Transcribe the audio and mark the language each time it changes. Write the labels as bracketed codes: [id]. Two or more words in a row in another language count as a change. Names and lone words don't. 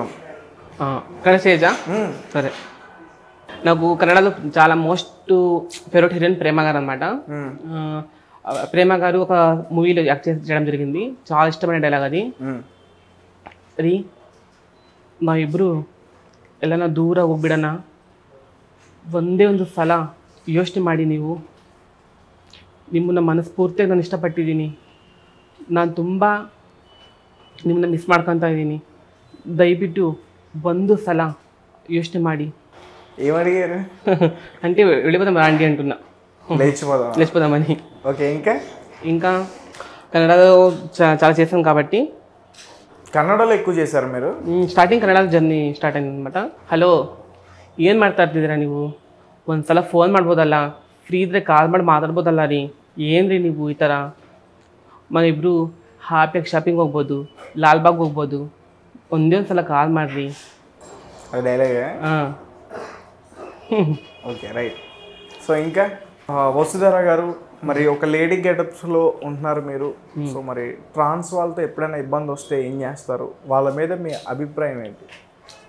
[te] కన్నడ స్టేజా? సరే. నాకు కన్నడలో చాలా [en] most favourite heroine [te] ప్రేమ గారు అనమాట. ప్రేమ గారు ఒక మూవీలో యాక్ట్ చేయడం జరిగింది, చాలా ఇష్టమైన డైలాగ్ అది. అది మా [kn] ಇಬ್ರು ಎಲ್ಲ ದೂರ ಹೋಗ್ಬಿಡೋಣ, ಒಂದೇ ಒಂದು ಸಲ ಯೋಚನೆ ಮಾಡಿ ನೀವು, ನಿಮ್ಮನ್ನ ಮನಸ್ಫೂರ್ತಿಯಾಗಿ ನಾನು ಇಷ್ಟಪಟ್ಟಿದ್ದೀನಿ, ನಾನು ತುಂಬ ನಿಮ್ಮನ್ನ ಮಿಸ್ ಮಾಡ್ಕೊತಾ ಇದ್ದೀನಿ, ದಯವಿಟ್ಟು ಒಂದು ಸಲ ಯೋಚನೆ ಮಾಡಿ. [te] ఏమడిగారు అంటే వెళ్ళిపోదాం రాండి అంటున్నా, లేచిపోదామని. ఓకే. ఇంకా కన్నడలో చాలా చేసాం కాబట్టి. ಕನ್ನಡలో ఎక్కువ చేశారు మీరు? [kn] ಸ್ಟಾರ್ಟಿಂಗ್ ಕನ್ನಡ ಜರ್ನಿ ಸ್ಟಾರ್ಟ್ ಆಯ್ತು అనమాట. ಹಲೋ ಏನು ಮಾಡ್ತಾ ಇರ್ತಿದ್ದೀರಾ ನೀವು, ಒಂದ್ಸಲ ಫೋನ್ ಮಾಡ್ಬೋದಲ್ಲ, ಫ್ರೀ ಇದ್ರೆ ಕಾಲ್ ಮಾಡಿ ಮಾತಾಡ್ಬೋದಲ್ಲ ರೀ, ಏನ್ರಿ ನೀವು ಈ ಥರ, ಮನಿಬ್ರು ಹ್ಯಾಪಿಯಾಗಿ ಶಾಪಿಂಗ್ ಹೋಗ್ಬೋದು, ಲಾಲ್ಬಾಗ್ ಹೋಗ್ಬೋದು, ಒಂದೇ ಒಂದ್ಸಲ ಕಾಲ್ ಮಾಡಿರಿ. [te] డైలాగ్. [en] okay right. [te] సో ఇంకా వసుధర గారు, మరి ఒక లేడీ గెటప్స్లో ఉంటున్నారు మీరు. సో మరి ట్రాన్స్ వాళ్ళతో ఎప్పుడైనా ఇబ్బంది వస్తే ఏం చేస్తారు? వాళ్ళ మీద మీ అభిప్రాయం ఏంటి?